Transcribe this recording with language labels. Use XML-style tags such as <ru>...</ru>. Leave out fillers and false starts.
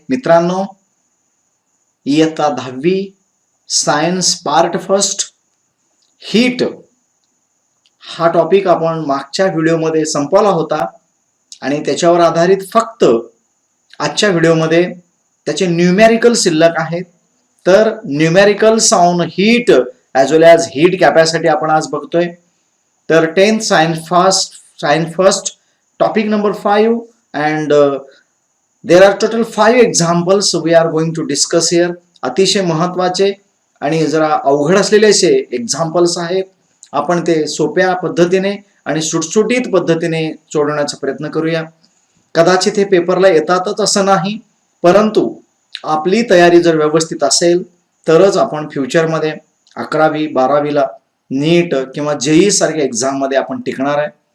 <mr>मित्रांनो, इयत्ता 10वी सायन्स पार्ट फर्स्ट हीट हा टॉपिक आपण मागच्या व्हिडिओमध्ये संपवला होता आणि त्याच्यावर आधारित फक्त आजच्या व्हिडिओमध्ये त्याचे न्यूमेरिकल शिल्लक आहेत.</mr> <en>तर numericals on heat as well as heat capacity</en> <mr>आपण आज बघतोय.</mr> <en>तर 10th science first topic number 5 and there are total 5 examples we are going to discuss here.</en> <mr>अतिशय महत्वाचे आणि जरा अवघड असलेले असे एक्झाम्पल्स आहेत. आपण ते सोप्या पद्धतीने आणि सुटसुटीत पद्धतीने सोडवण्याचा प्रयत्न करूया. कदाचित हे पेपरला येतातच असं नाही, परंतु आपली तयारी जर व्यवस्थित असेल तरच आपण फ्युचरमध्ये 11वी 12वीला नीट किंवा जेई सारख्या एक्झाम मध्ये आपण टिकणार आहे.</mr>